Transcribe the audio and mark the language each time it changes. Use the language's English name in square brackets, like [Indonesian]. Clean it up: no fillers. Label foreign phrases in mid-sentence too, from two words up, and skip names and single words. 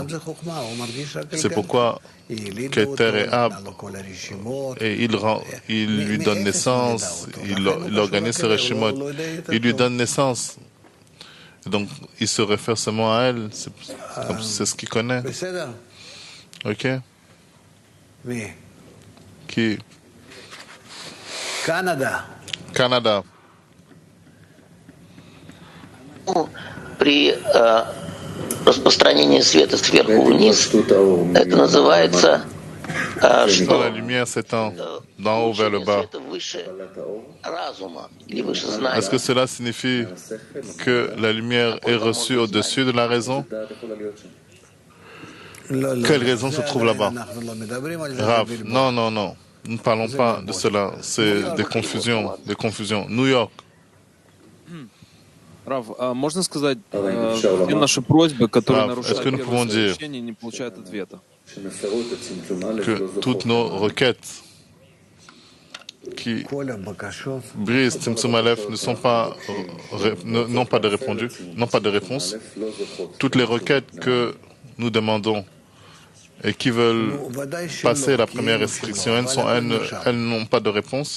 [French] C'est pourquoi Keter et Ab, et il lui donne naissance, il organise ce Reshimot, il lui donne naissance. Donc, il se réfère seulement à elle, c'est ce qu'il connaît. Ok? Qui? Canada. [Russian] При распространении света сверху вниз, это называется, [French] Quand la lumière s'étend d'en haut vers le bas, est-ce que cela signifie que la lumière est reçue au-dessus de la raison? Quelle raison se trouve là-bas? Rav, non, non, non. Nous ne parlons pas de cela. C'est des confusions, des confusions. New York. [Russian] Рав, можно сказать, все наши просьбы, которые нарушают первое сообщение, не получают ответа? [French] Que toutes nos requêtes qui brisent [Hebrew] צמצום אלף [French] n'ont pas de réponse. Toutes les requêtes que nous demandons et qui veulent passer la première restriction, elles n'ont pas de réponse.